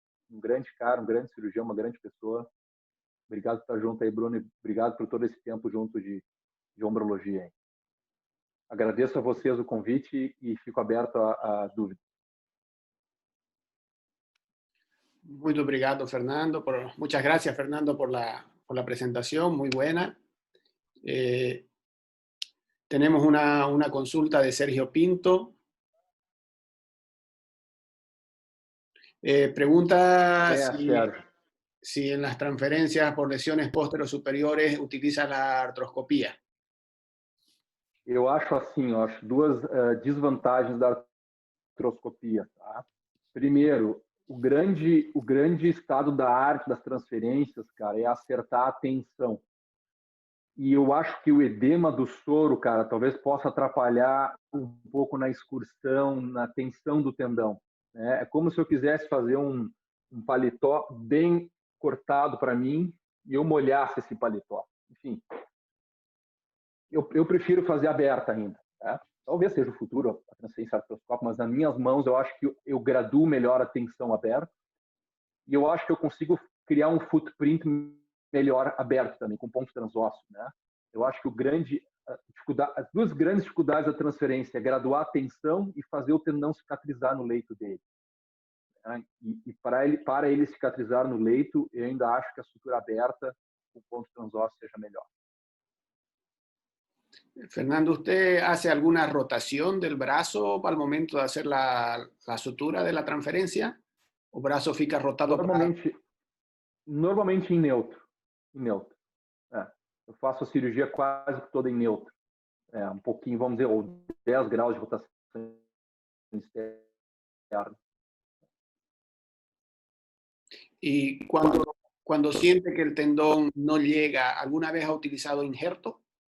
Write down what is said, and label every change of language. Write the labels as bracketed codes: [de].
[pt] Um grande cara, um grande cirurgião, uma grande pessoa. Obrigado por estar junto aí, Bruno, e obrigado por todo esse tempo junto de ombrologia aí. Agradeço a vocês o convite e fico aberto a dúvidas. Muito obrigado, Fernando. [es] Muchas gracias, Fernando, por la presentación, muy buena. Tenemos una consulta de Sergio Pinto. Pregunta si en las transferencias por lesiones posterosuperiores utiliza la artroscopia. [pt] Eu acho assim, eu acho duas desvantagens da artroscopia. Tá? Primeiro, o grande estado da arte das transferências, cara, é acertar a tensão. E eu acho que o edema do soro, cara, talvez possa atrapalhar um pouco na excursão, na tensão do tendão. Né? É como se eu quisesse fazer um paletó bem cortado para mim e eu molhasse esse paletó. Enfim, eu prefiro fazer aberta ainda. Tá? Talvez seja o futuro a transferência artroscópica, mas nas minhas mãos eu acho que eu graduo melhor a tensão aberta e eu acho que eu consigo criar um footprint melhor aberto também, com ponto transósseo. Né? Eu acho que as duas grandes dificuldades da transferência é graduar a tensão e fazer o tendão cicatrizar no leito dele. Né? E para ele cicatrizar no leito, eu ainda acho que a sutura aberta com ponto transósseo seja melhor. [es] Fernando, ¿usted hace alguna rotación del brazo al momento de hacer la sutura de la transferencia? ¿O brazo fica rotado? [pt] Normalmente em neutro. Eu faço a cirurgia quase toda em neutro. Um pouquinho, vamos dizer, ou 10 graus de rotação externa. [es] Y cuando siente que el tendón no llega, ¿alguna vez ha utilizado injerto?